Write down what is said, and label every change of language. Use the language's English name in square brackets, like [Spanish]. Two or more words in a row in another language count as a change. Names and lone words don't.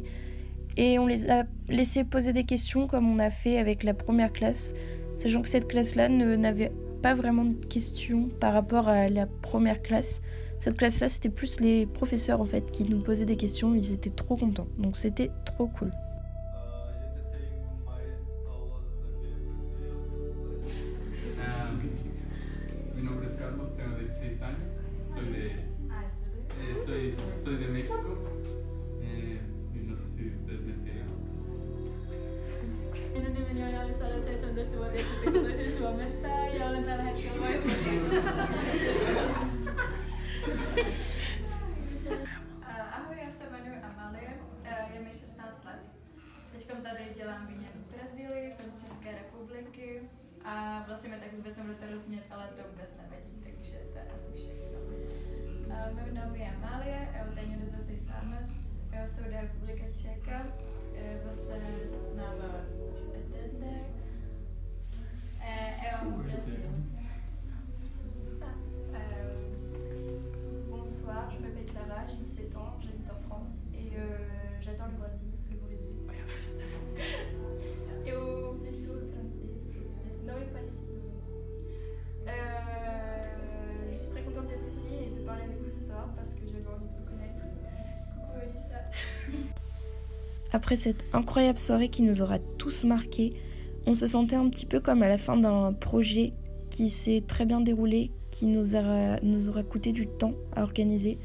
[French] Et on les a laissé poser des questions comme on a fait avec la première classe, sachant que cette classe-là n'avait pas vraiment de questions par rapport à la première classe. Cette classe-là, c'était plus les professeurs en fait qui nous posaient des questions, ils étaient trop contents. Donc c'était trop cool. [Spanish] Soy de México, no sé si ustedes me entienden. [Finnish] Minun nimeni on Alice, olen 17-vuotias sitten kotoisin Suomesta ja olen tällä hetkellä [Czech] Ahoj, já se jmenuji Amalie, je mi 16 let. Teďkom tady dělám víně v Brazílii, jsem z České republiky a vlastně mě tak vůbec nebudete rozumět, ale to vůbec nevadí, takže to je asi všechno. [Portuguese] Meu nome é Amália, eu tenho 16 anos, eu sou da República Tcheca, vocês não vão entender. Eu amo Brasil. [French] Bonsoir, je m'appelle Clara, j'ai 17 ans, j'habite en France et j'adore le Brésil. [Portuguese] Eu misturo francês e português, não é parecido mesmo. [French] Je suis très contente d'être ici et de parler avec vous ce soir parce que j'avais envie de vous connaître. Coucou Elissa. après cette incroyable soirée qui nous aura tous marqués, on se sentait un petit peu comme à la fin d'un projet qui s'est très bien déroulé, qui nous aura coûté du temps à organiser.